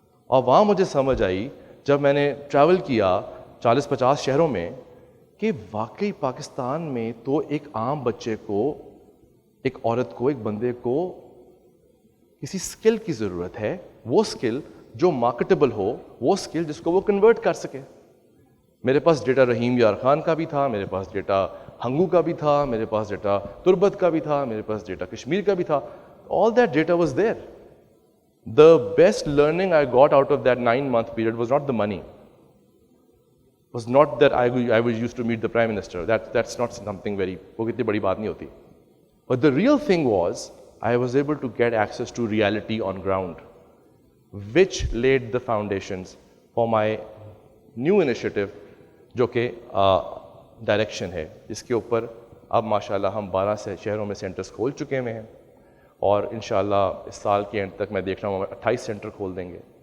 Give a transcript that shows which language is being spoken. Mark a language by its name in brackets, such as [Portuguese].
[Urdu] اور وہاں مجھے سمجھ آئی جب میں نے ٹریول کیا 40-50 شہروں میں کہ واقعی پاکستان میں تو ایک عام بچے کو, ایک عورت کو, ایک بندے کو کسی سکل کی ضرورت ہے. وہ سکل جو مارکیٹیبل ہو, وہ سکل جس کو وہ کنورٹ کر سکے. میرے پاس ڈیٹا رحیم یار خان کا بھی تھا, میرے پاس ڈیٹا ہنگو کا بھی تھا, میرے پاس ڈیٹا تربت کا بھی تھا, میرے پاس ڈیٹا کشمیر کا بھی تھا. [English] All that data was there. The best learning I got out of that 9-month period was not the money. Was not that I was used to meet the Prime Minister. That's not something very, [Urdu] وہ کتنی بڑی بات نہیں ہوتی. [English] But the real thing was I was able to get access to reality on ground, which laid the foundations for my new initiative, [Urdu] جو کہ direction ہے, جس کے اوپر اب ماشاءاللہ ہم 12 سے شہروں میں سینٹرز کھول چکے ہوئے ہیں, اور انشاءاللہ اس سال کے اینڈ تک میں دیکھ رہا ہوں 28 سینٹر کھول دیں گے.